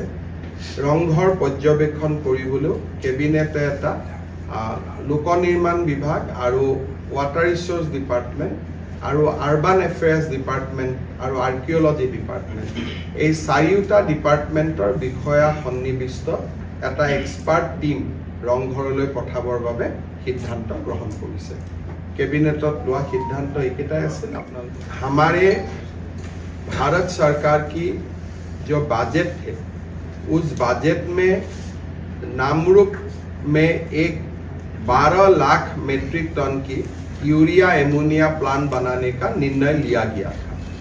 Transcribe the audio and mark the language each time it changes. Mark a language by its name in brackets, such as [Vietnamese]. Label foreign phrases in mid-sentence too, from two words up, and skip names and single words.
[Assamese] ৰংঘৰ পৰ্যবেক্ষণ কৰিবলৈও কেবিনেটে এটা লোক নিৰ্মাণ বিভাগ আৰু [English] water resource department [Assamese] আৰু [English] urban affairs department [Assamese] আৰু [English] archaeology department [Assamese] এই চাৰিওটা ডিপাৰ্টমেণ্টৰ বিষয়া সন্নিৱিষ্ট এটা [English] expert team [Assamese] ৰংঘৰলৈ পঠাবৰ বাবে সিদ্ধান্ত গ্ৰহণ কৰিছে। কেবিনেটত লোৱা সিদ্ধান্ত এইকেইটাই আছিল। [Hindi] আপোনালোকে हमारे भारत सरकार की जो बजट है उस बजट में नामरूप में एक 12 लाख [English] metric ton [Hindi] की [English] urea ammonia plant [Hindi] बनाने का निर्णय लिया गया था।